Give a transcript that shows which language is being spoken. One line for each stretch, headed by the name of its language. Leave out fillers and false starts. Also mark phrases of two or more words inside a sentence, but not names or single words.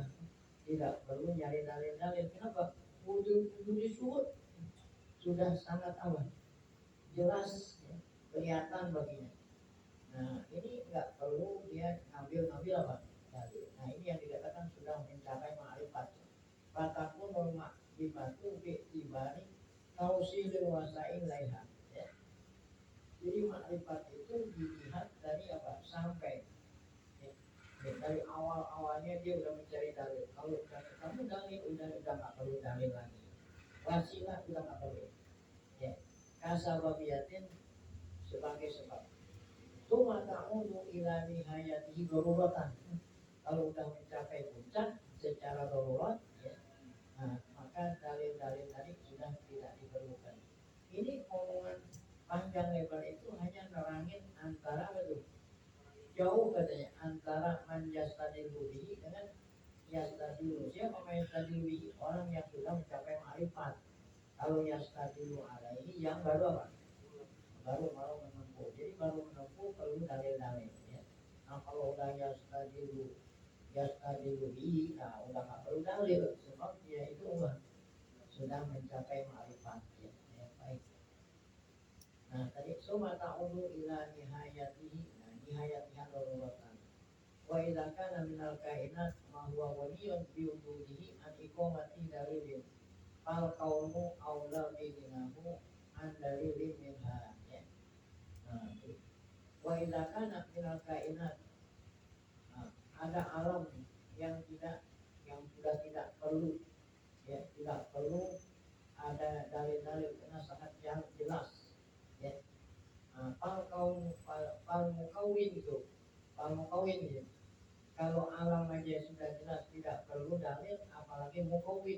Indonesian: Tidak perlu nyari dalil-dalil. Kenapa? Wujud syuhud sudah sangat apa? Jelas ya, kelihatan baginya. Nah, ini nggak perlu dia ngambil apa? Dalil. Nah, ini yang dikatakan sudah mencapai ma'rifat.
Arabic: فتكون المعرفة باعتبار توصيل الوسائل إليها.
Indonesian: Ya. Jadi ma'rifat itu dilihat dari apa? Sampai dari awalnya dia udah mencari dalil. Kalau kamu dalil udah nggak perlu dalil lagi. Wasilah udah nggak perlu. Ya, kasababiyatin sebagai sebab.
Arabic: ثم تعود إلى نهايته ضرورة.
Indonesian: Kalau udah mencapai puncak secara darurat, ya, nah, maka dalil-dalil tadi sudah tidak diperlukan. Ini omongan panjang lebar itu hanya nerangin antara itu. Jauh katanya antara
Arabic: من يستدل به
Indonesian: dengan yastadilu. Siapa
Arabic: من يستدل به?
Indonesian: Orang yang sudah mencapai ma'rifat. Kalau
Arabic: يستدل عليه
Indonesian: yang baru apa? Baru menempuh. Jadi baru menempuh perlu dalil-dalil ya. Nah kalau udah
Arabic: يستدل به,
Indonesian: nah udah nggak perlu dalil sebab dia itu sudah mencapai ma'rifat ya. Ya baik. Nah tadi
Arabic: ثم تعود إلى نهايته نهايتها ضرورة. وإذا كان من الكائنات ما هو ولي بوجوده عن إقامة دليل فالقوم أولى بأنه عن دليل منها ya. Nah, وإذا كان من الكائنات,
Indonesian: ada alam yang sudah tidak perlu ya, tidak perlu ada dalil-dalil karena sangat jelas ya.
Arabic: فالمكون
Indonesian: gitu, Kalau alam aja sudah jelas tidak perlu dalil, apalagi mukawwin.